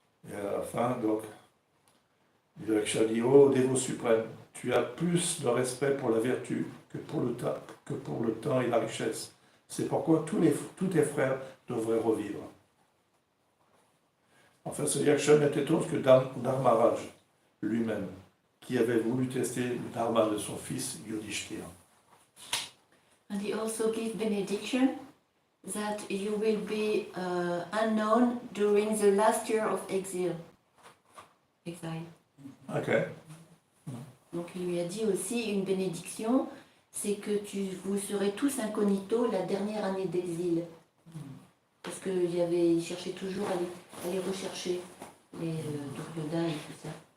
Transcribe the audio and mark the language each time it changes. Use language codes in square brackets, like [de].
[fr] Et à la fin, donc, le Yaksha dit, ô dévot suprême, tu as plus de respect pour la vertu que pour le temps et la richesse. C'est pourquoi tous tes frères devraient revivre. Enfin, ce Yaksha n'était autre que Dharmaraj lui-même, qui avait voulu tester le dharma de son fils Yudhishthira. [en] And he also gave benediction that you will be unknown during the last year of exile. Ok. [fr] Donc il lui a dit aussi une bénédiction, c'est que vous serez tous incognito la dernière année d'exil. Parce qu'il cherchait toujours à les rechercher, les Duryodhana et tout ça.